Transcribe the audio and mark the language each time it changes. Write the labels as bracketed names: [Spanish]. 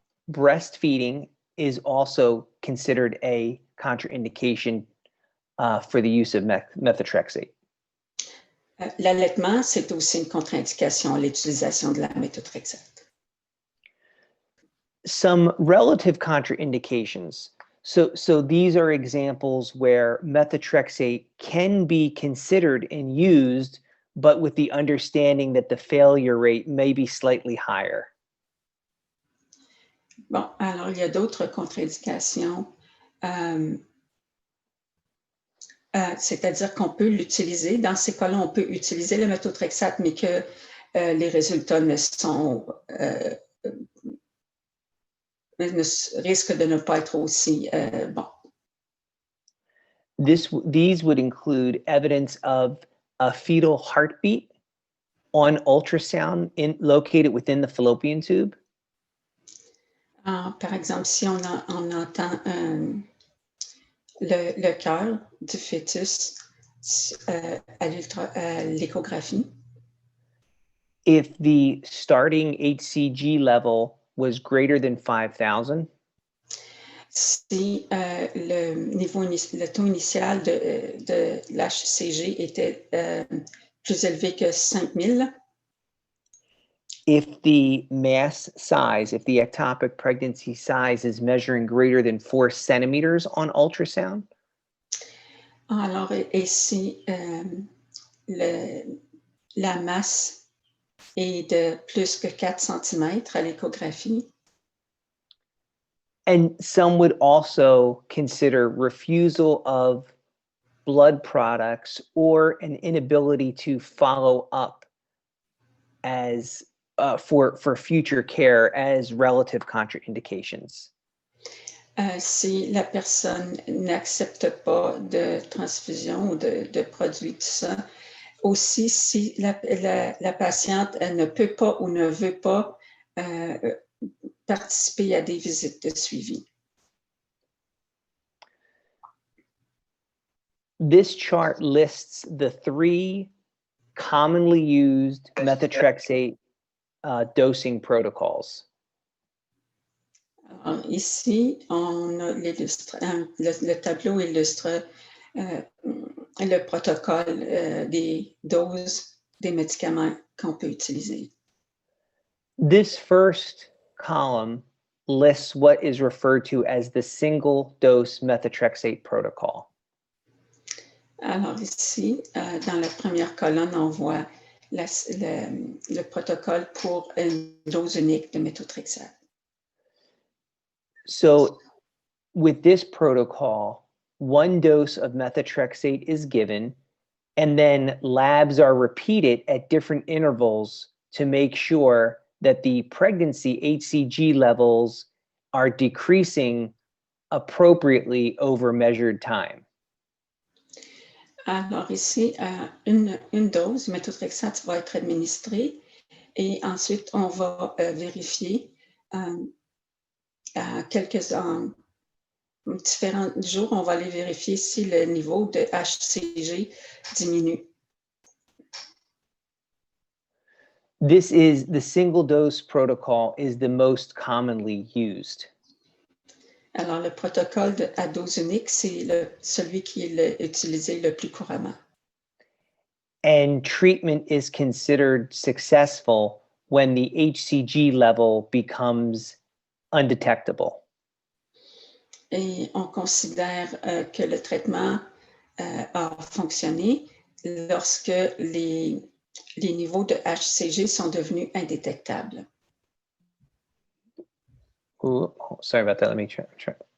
[English] Breastfeeding is also considered a contraindication for the use of methotrexate. [French] L'allaitement, c'est aussi une contre-indication à l'utilisation de la méthotrexate. [English] Some relative contraindications. So these are examples where methotrexate can be considered and used, but with the understanding that the failure rate may be slightly higher. [French] Bon, alors il y a d'autres contre-indications. C'est-à-dire qu'on peut l'utiliser. Dans ces cas-là, on peut utiliser le méthotrexate, mais que les résultats risquent de ne pas être aussi bons. [English] These would include evidence of a fetal heartbeat on ultrasound located within the fallopian tube. [French] Par exemple, si on entend le cœur du fœtus à l'échographie. [English] If the starting HCG level was greater than 5,000, [French] Si le taux initial de l'HCG était plus élevé que 5000, [English] if the mass size, if the ectopic pregnancy size is measuring greater than 4 centimeters on ultrasound, [French] alors et si la masse est de plus que 4 cm à l'échographie, [English] and some would also consider refusal of blood products or an inability to follow up as for future care as relative contraindications. [French] Si la personne n'accepte pas de transfusion ou de produits de sang, aussi si la patiente elle ne peut pas ou ne veut pas participer à des visites de suivi. [English] This chart lists the 3 commonly used methotrexate dosing protocols. [French] Alors, ici, on a le tableau illustre le protocole des doses des médicaments qu'on peut utiliser. [English] This first column lists what is referred to as the single dose methotrexate protocol. [French] Alors ici, dans la première colonne, on voit le protocole pour une dose unique de méthotrexate. [English] So with this protocol, 1 dose of methotrexate is given, and then labs are repeated at different intervals to make sure that the pregnancy HCG levels are decreasing appropriately over measured time. [French] Alors ici, une dose méthotrexate va être administrée et ensuite on va vérifier à différents jours, on va aller vérifier si le niveau de HCG diminue. [English] This is the single dose protocol is the most commonly used. [French] Alors, le protocole à dose unique, c'est celui qui est utilisé le plus couramment. [English] And treatment is considered successful when the HCG level becomes undetectable. [French] Et on considère que le traitement a fonctionné lorsque les niveaux de HCG sont devenus indétectables. [English] Ooh, sorry about that. Let me try.